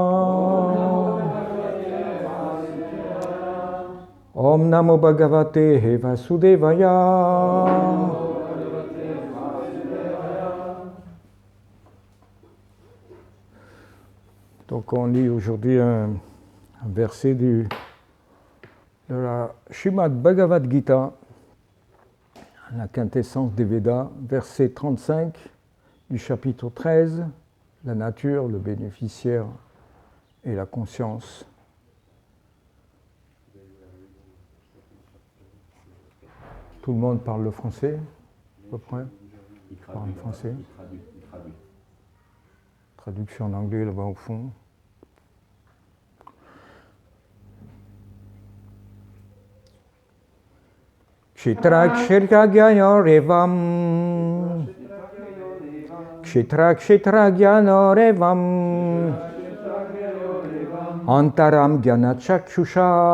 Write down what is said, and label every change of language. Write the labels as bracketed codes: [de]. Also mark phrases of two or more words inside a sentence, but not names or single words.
[sa] ॐ नमो भगवते वासुदेवाय. [fr] Donc on lit aujourd'hui un verset de la Srimad Bhagavad Gita, la quintessence des Védas, verset 35 du chapitre 13, la nature, le bénéficiaire et la conscience. Tout le monde parle le français, à peu près? Il parle le français. Il traduit. Traduction en anglais là-bas au fond. [sa] क्षेत्रक्षेत्रज्ञयोरेवम् क्षेत्रक्षेत्रज्ञयोरेवम् अन्तरं ज्ञानचक्षुषा